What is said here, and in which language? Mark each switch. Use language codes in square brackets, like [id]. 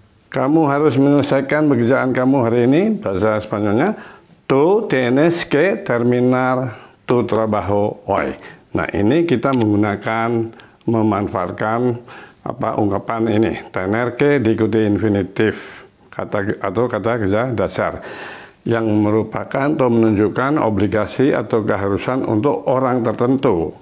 [id] Kamu harus menyelesaikan pekerjaan kamu hari ini. [es] Bahasa Spanyolnya, tú tienes que terminar tu trabajo hoy. [id] Nah ini kita memanfaatkan ungkapan ini. Tener que diikuti infinitif atau kata kerja dasar yang merupakan atau menunjukkan obligasi atau keharusan untuk orang tertentu.